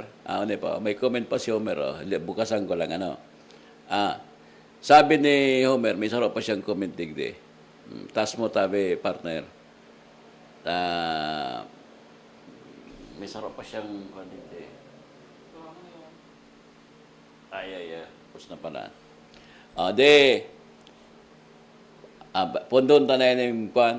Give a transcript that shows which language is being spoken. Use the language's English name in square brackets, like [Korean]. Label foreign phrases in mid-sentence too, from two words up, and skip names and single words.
[Bikol] May comment pa si Homer. Bukasan ko lang. Sabi ni Homer, may sarap pa siyang comment digdi. Tas mo tabi, partner. May sarap pa siyang comment digdi. Ay. Pus na pala. Pundon tanay na yung kwan.